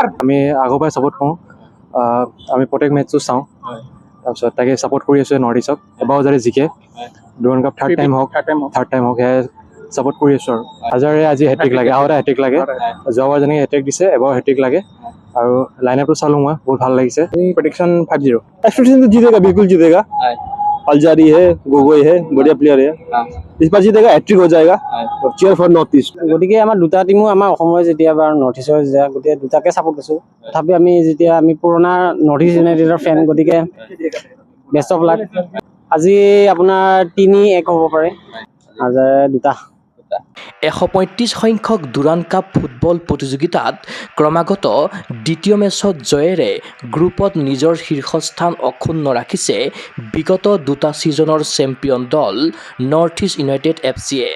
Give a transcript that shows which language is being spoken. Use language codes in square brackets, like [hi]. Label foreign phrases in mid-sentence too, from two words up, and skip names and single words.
[as] আমি আগৰ পৰাই ছাপোৰ্ট কৰোঁ, আমি প্ৰত্যেক মেটচটো চাওঁ, তাৰপিছত তাকে ছাপোৰ্ট কৰি আছোঁ নৰ্থ ইষ্টক। এবাৰ যদি জিকে দুৰাণ কাপ [en] third time [as] হওক সেয়া ছাপোৰ্ট কৰি আছোঁ। আৰু আজাৰে আজি হেট্ৰিক লাগে, আৰু এটা হেট্ৰিক লাগে। যোৱাবাৰ যেনেকৈ হেট্ৰিক দিছে এবাৰ হেট্ৰিক লাগে। আৰু [en] line up [as] চালোঁ মই, বহুত ভাল লাগিছে। [hi] प्रेडिक्शन 5-0। एक्सपेक्टेशन तो जीतेगा, बिल्कुल जीतेगा। अलजारी है, गोगोई है, बढ़िया प्लेयर है। इस बार जीतेगा, हैट्रिक हो जाएगा। [en] cheer for North East. [as] গতিকে আমাৰ দুটা টিমো আমাৰ অসমৰ যেতিয়া বা নৰ্থ ইষ্টৰ যেতিয়া গোটেই দুটাকে ছাপোৰ্ট কৰিছোঁ। তথাপি আমি যেতিয়া আমি পুৰণা নৰ্থ ইষ্ট ইউনাইটেডৰ ফেন, গতিকে [en] best of luck. [as] আজি আপোনাৰ 3-1 হ'ব পাৰে, আজাৰে 2টা। 135 সংখ্যক দুৰাণ কাপ ফুটবল প্ৰতিযোগিতাত ক্ৰমাগত দ্বিতীয় মেচত জয়েৰে গ্ৰুপত নিজৰ শীৰ্ষস্থান অক্ষুণ্ণ ৰাখিছে বিগত দুটা ছিজনৰ চেম্পিয়ন দল নৰ্থ ইষ্ট ইউনাইটেড এফচিয়ে।